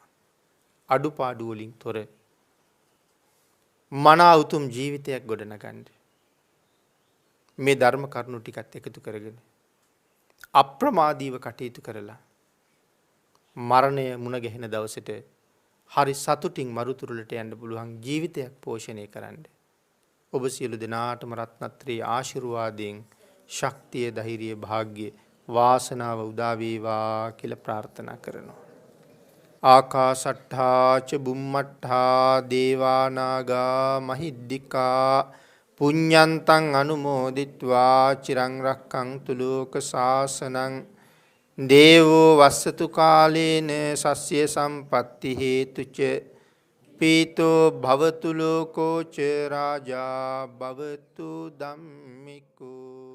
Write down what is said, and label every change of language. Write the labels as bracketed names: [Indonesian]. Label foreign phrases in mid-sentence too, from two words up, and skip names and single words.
[Sinhala] අඩුපාඩු වලින් තොර මනා උතුම් ජීවිතයක් ගොඩනගන්න මේ ධර්ම කරුණු ටිකත් එකතු කරගෙන අප්‍රමාදීව කටයුතු කරලා මරණය මුණ ගැහෙන දවසට හරි සතුටින් මරුතුරුලට යන්න පුළුවන් ජීවිතයක් පෝෂණය කරන්න. ඔබ සියලු දෙනාටම රත්නත්‍රී ආශිර්වාදයෙන් ශක්තිය, ධෛර්යය, භාග්‍ය, වාසනාව උදා වේවා කියලා ප්‍රාර්ථනා කරනවා. [Pali] ආකාසට්ඨා ච බුම්මට්ඨා දේවා නාග මහිද්దికා පුඤ්ඤන්තං අනුමෝදිත්වා චිරං රක්ඛන්තු ලෝක සාසනං දේවෝ වස්සතු කාලේන සස්්‍ය සම්පත්ති හේතුච පීතෝ භවතු ලෝකෝ ච රාජා භවතු ධම්මිකෝ